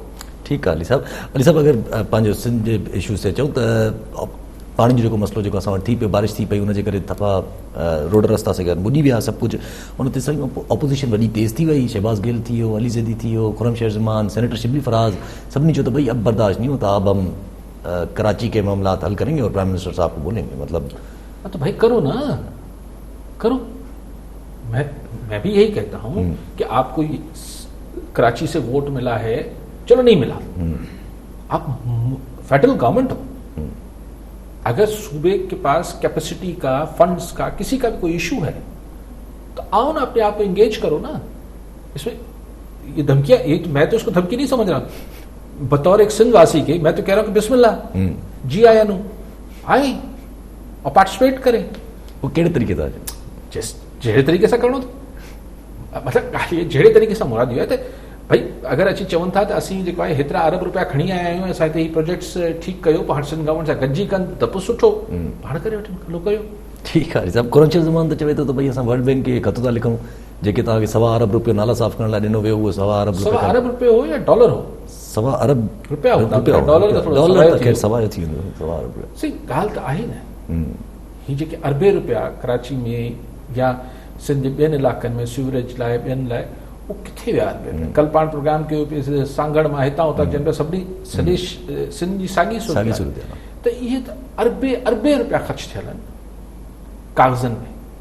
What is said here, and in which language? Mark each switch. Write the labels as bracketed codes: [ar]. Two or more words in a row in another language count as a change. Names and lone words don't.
[sd] ठीकु आहे अली साहब अगरि पंहिंजो सिंध जे इशूज़ ते चऊं त पाणी जो जेको मसइलो जेको असां वटि थी पियो, बारिश थी पई, हुनजे करे दफ़ा रोड रस्ता से गॾु ॿुॾी विया सभु कुझु, हुन ते सॼी ऑपोज़िशन वॾी तेज़ थी वई, शहबाज़ गिल थी वियो, अली ज़ैदी थी वियो, खुरम शेर ज़मान, सेनेटर शिबली फराज, सभिनी चयो त भई [ur] اب برداشت نہیں ہوتا، اب ہم کراچی کے معاملات حل کریں گے اور پرائم منسٹر صاحب کو بولیں گے. [sd] मतलब [ur] تو بھائی کرو نا، کرو. میں بھی یہی کہتا ہوں کہ آپ کو کراچی سے ووٹ ملا ہے، چلو نہیں ملا، آپ [en] federal government [ur] ہو، اگر صوبے کے پاس کیپیسٹی کا، فنڈز کا، کسی کا بھی کوئی ایشو ہے تو آؤ نا، اپنے آپ کو انگیج کرو نا اس میں. یہ دھمکیاں، یہ تو میں تو اس کو دھمکی نہیں سمجھ رہا، بطور ایک سندھ واسی کے میں تو کہہ رہا ہوں کہ بسم اللہ [pa] جی آیاں نوں [ur] آئے اور پارٹیسپیٹ کریں. [sd] वो कहिड़े तरीक़े सां, जहिड़े तरीक़े सां करिणो, मतिलबु जहिड़े तरीक़े सां मुराद इहो आहे त भई अगरि अची चवनि था त असीं जेको आहे हेतिरा अरब रुपया खणी आया आहियूं, असां हिते ही प्रोजेक्ट्स ठीकु कयो, पाण सिंध गवर्नमेंट सां गॾिजी कनि त पोइ सुठो, पाण करे वठनि, हलो कयो। ठीकु आहे सभु। खुरम शेर ज़मान त चवे थो त भई असां वर्ल्ड बैंक खे ख़त था लिखूं, जेके तव्हांखे 1.25 अरब रुपयो नाला साफ़ करण लाइ ॾिनो वियो, उहो 1.25 अरब रुपयो, 1.25 अरब रुपयो हो या डॉलर हो? 1.25 अरब रुपया हो, डॉलर त ख़ैर सवाइ थी वेंदो, 1.25 अरब रुपया। सही ॻाल्हि त आहे न, ही जेके अरबे रुपया कराची में या सिंध जे ॿियनि इलाइक़नि में सीवरेज लाइ, ॿियनि लाइ, वो किथे विया अरबे? कल पाण प्रोग्राम कयो पियो सांगड़ मां हितां हुतां जंहिं महिल सभिनी सॼे सिंध जी साॻी सूरत, त इहे त अरबे रुपया ख़र्च थियल आहिनि कागज़नि में।